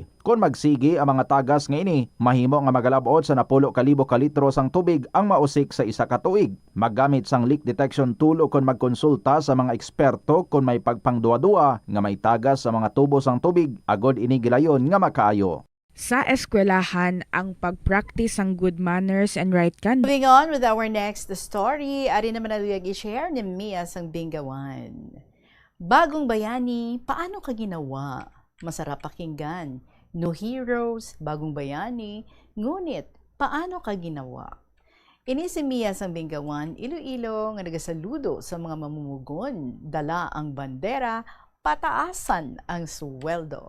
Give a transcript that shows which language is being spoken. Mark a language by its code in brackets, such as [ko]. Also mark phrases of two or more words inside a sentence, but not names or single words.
[hil] Kung magsigi ang mga tagas nga ini, mahimo nga magalabot sa 10,000 ka litro sang tubig ang mausik sa isa ka tuig. Maggamit sang [en] leak detection tool [hil] o kon magkonsulta sa mga eksperto kung may pagpangduwa-duwa nga may tagas sa mga tubo sang tubig agod ini gilayon nga makaayo. Sa eskwelahan ang pag-practice ang [en] good manners and right conduct. Moving on with our next story, [hil] ari naman naluyag i-share ni Mia sang Bingawan. [tl] Bagong bayani, paano ka ginawa? Masarap pakinggan. [en] No heroes, [tl] bagong bayani, ngunit paano ka ginawa? [hil] Ini si Mia sang Bingawan, Iloilo nga nagasaludo sa mga mamumugon, dala ang bandera, pataasan ang sweldo.